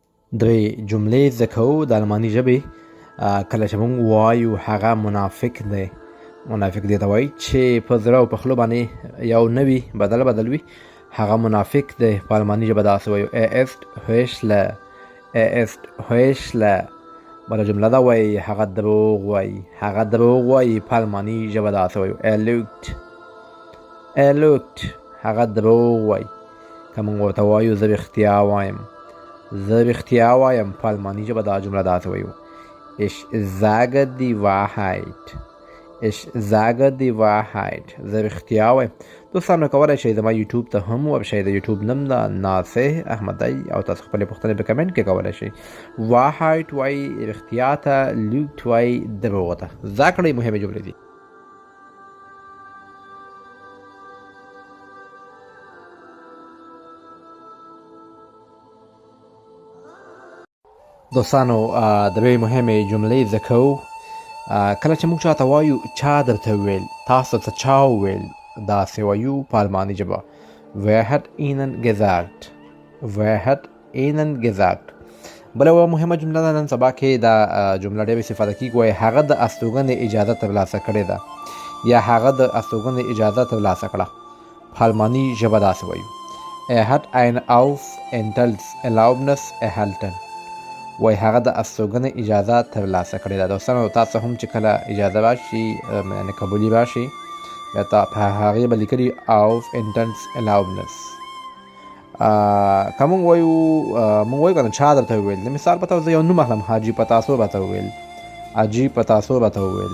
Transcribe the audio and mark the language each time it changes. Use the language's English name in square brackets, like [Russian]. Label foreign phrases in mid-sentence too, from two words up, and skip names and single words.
[Pashto] درې جملې زده کوو د الماني ژبې. کله چې موږ وایو هغه منافق دی. منافق دې ته وایي چې په زړه او په خوله باندې یو نه وي، بدل وي. هغه منافق دی. په الماني ژبه داسې وایو [German] er ist Heuchler. er ist Heuchler. [Pashto] بله جمله دا وایي هغه دروغ وایي. هغه دروغ وایي. په الماني ژبه داسې وایو [German] er lügt. er lügt. [Pashto] هغه دروغ وایي. که موږ ورته وایو زه رښتیا وایم. زه رښتیا وایم. په الماني ژبه دا جمله داسې وایو [German] Ich sage die Wahrheit. Ich sage die Wahrheit. [Pashto] زه رښتیا وایم. دوستانو کولی شئ زما یوټیوب ته هم ورشئ. د یوټیوب نوم ده ناصح احمدی او تاسو خپلې پوښتنې په کمنټ کې کولی شئ. Wahrheit وایي رښتیا ته، lügt وایي دروغ ته. زده کړئ مهمې جملې دي. دوستانو درې مهمې جملې زده کوو. کله چې موږ چاته وایو چا درته وویل، تاسو ته چا وویل، داسې وایو په الماني ژبه [German] Wer hat Ihnen gesagt. Wer hat Ihnen gesagt. [Pashto] بله یوه مهمه جمله ده نن سبا کې دا جمله ډېرې استفاده کېږي. وایي هغه د استوګنې اجازه ترلاسه کړې ده یا هغه د استوګنې اجازه ترلاسه کړه. په الماني ژبه داسې وایو [German] Er hat eine Aufenthaltserlaubnis erhalten. [Pashto] وای هغه د استوګنې اجازه ترلاسه کړې ده. دوستانو تاسو هم چې کله اجازه راشي، یعنې قبولي راشي، بیا په هغې به لیکلي Aufenthaltserlaubnis. که موږ وایو که نه چا درته وویل، د مثال په توګه زه یو نوم اخلم، حاجي پتاسو راته وویل، حاجي پتاسو راته وویل.